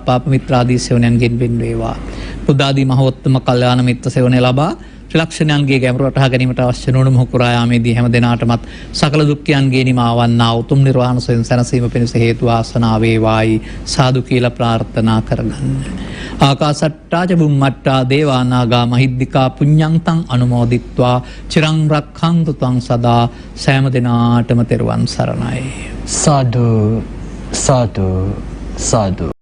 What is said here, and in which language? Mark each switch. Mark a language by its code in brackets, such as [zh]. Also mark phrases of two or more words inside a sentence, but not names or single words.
[si] පාප මිත්‍රාදී සේවනයන්ගෙන් වෙන් වේවා. බුද්ධ ආදී මහෝත්තම කල්යාණ මිත්‍ර සේවනය ලබා ත්‍රිලක්ෂණයන්ගේ ගැඹුරට අහ ගැනීමට අවශ්‍ය නොවන මොහු කුරා යාමේදී හැම දිනාටමත් සකල දුක්ඛයන්ගේ නිමාවන්නා උතුම් නිර්වාණ සෝයෙන් සැනසීම පිණිස හේතු වාසනා වේවායි සාදු කියලා ප්‍රාර්ථනා කරගන්න. [pi] ආකාසට්ටා ච බුම්මට්ටා දේවානාගා මහිද්దికා පුඤ්ඤන්තං අනුමෝදිත්වා චිරං රක්ඛන්තු ත්වං සදා [si] සෑම දිනාටම තෙරුවන් සරණයි. සාදු සාදු සාදු.